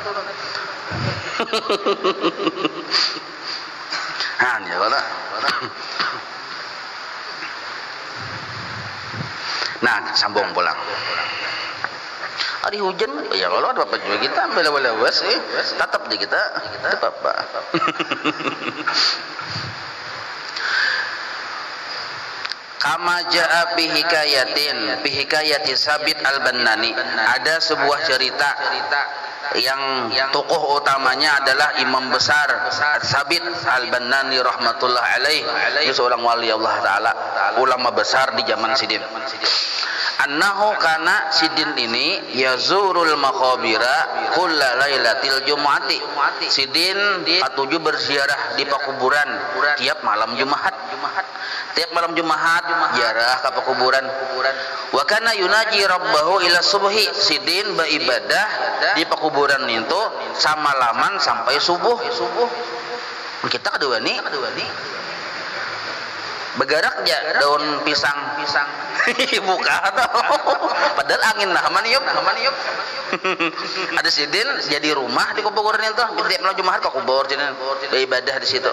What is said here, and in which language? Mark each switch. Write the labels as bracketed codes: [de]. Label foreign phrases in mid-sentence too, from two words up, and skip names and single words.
[bjn] Ya kalau. Nah, sambung pulang. Hari hujan, ya kalau ada apa juga kita bela-bela was, tetap di kita, apa. [ar] كما جاء في حكاية ثابت البناني. [bjn] Ada sebuah cerita yang tokoh utamanya adalah imam besar Sabit al-Bannani rahmatullah alaih. Dia seorang wali Allah taala, ulama besar di zaman Sidin. [ar] أنه كان [bjn] Sidin ini [ar] يزور المقابر كل ليلة الجمعة. [bjn] Sidin patuju berziarah di pakuburan tiap malam Jumat. Tiap malam Jumat ziarah ke pakuburan. [ar] وكان يناجي ربه إلى الصبح. [bjn] Sidin beribadah di pakuburan itu samalaman sampai subuh. Kita kedua nih begarak aja daun pisang buka padahal angin nah maniup ada Sidin jadi rumah di kuburan itu tiap malam Jumat ke kubur jadi beribadah di situ.